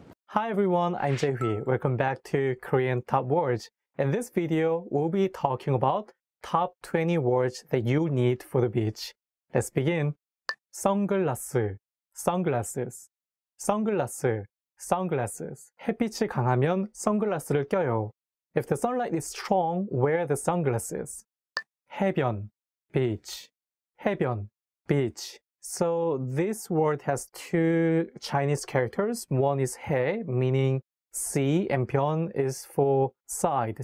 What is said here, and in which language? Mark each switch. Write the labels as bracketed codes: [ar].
[en] Hi everyone, I'm Jae-hui. Welcome back to Korean Top Words. In this video, we'll be talking about top 20 words that you need for the beach. Let's begin. 선글라스, sunglasses, sunglasses, sunglasses. [ko] 햇빛이 강하면 선글라스를 껴요. [en] If the sunlight is strong, wear the sunglasses. 해변, beach, 해변, beach. So this word has two Chinese characters. One is 해, meaning sea, and 변 is for side.